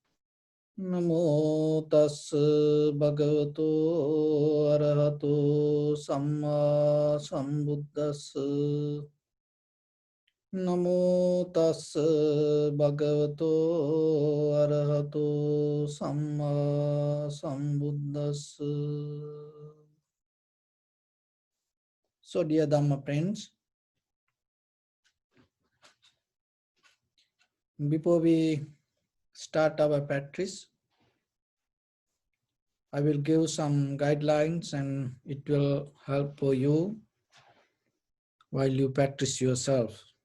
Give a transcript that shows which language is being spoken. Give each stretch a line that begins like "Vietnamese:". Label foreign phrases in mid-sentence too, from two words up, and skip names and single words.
Pali: Namo tassa bhagavato arahato samma sambuddhassa. Namo tassa bhagavato arahato samma sambuddhassa.
English: So dear Dhamma friends, before we start our practice, I will give some guidelines and it will help for you while you practice yourself.